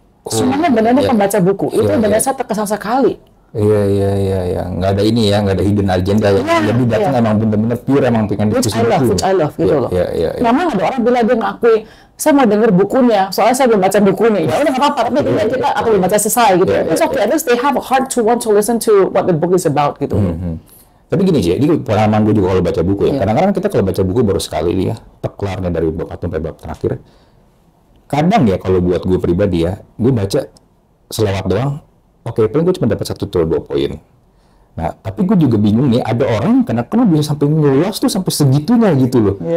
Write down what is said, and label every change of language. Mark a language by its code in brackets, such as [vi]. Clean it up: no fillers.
[id] Semuanya benar-benar pembaca buku. Itu benar-benar saya terkesan sekali. Iya. Nggak ada ini ya, nggak ada [en] hidden agenda [id] ya. Jadi datang emang benar-benar pure, emang pengen diskusi buku. [en] Which I love [id] gitu loh. Iya. Memang ada orang bilang dia ngakui, saya mau denger bukunya, soalnya saya belum baca bukunya. Ya udah nggak apa-apa, tapi kita atau belum baca selesai gitu. [en] It's okay, at least they have a heart to want to listen to what the book is about gitu. [id] Tapi gini sih, ini pengalaman gue juga kalau baca buku ya. Kadang-kadang kita kalau baca buku baru sekali nih ya, kelarnya dari bab 1 sampai bab terakhir. Kadang ya kalau buat gue pribadi ya, gue baca selewat doang. Oke, paling gue cuma dapat 1 atau 2 poin. Nah, tapi gue juga bingung nih, ada orang kadang-kadang bisa sampai ngeluas tuh sampai segitunya gitu loh.